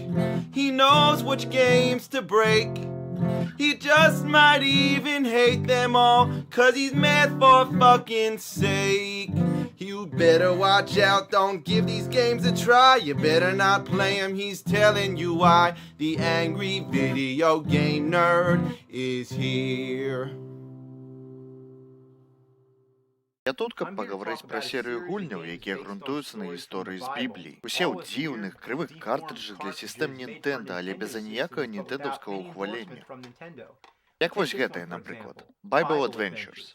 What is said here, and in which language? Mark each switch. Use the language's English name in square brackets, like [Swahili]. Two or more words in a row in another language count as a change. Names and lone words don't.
[English] He knows which games to break. He just might even hate them all, 'cause he's mad for fucking sake. You better watch out, don't give these games a try. You better not play them, he's telling you why. The angry video game nerd is here. [Belarusian] Я тут, каб пагаварыць пра серыю гульняў, якія грунтуюцца на гісторыі з Бібліі. Усе ў дзіўных, крывых картрыджах для сістэм Nintendo, але без аніякага нінтэндаўскага ўхвалення. Як вось гэтае, напрыклад, Bible Adventures.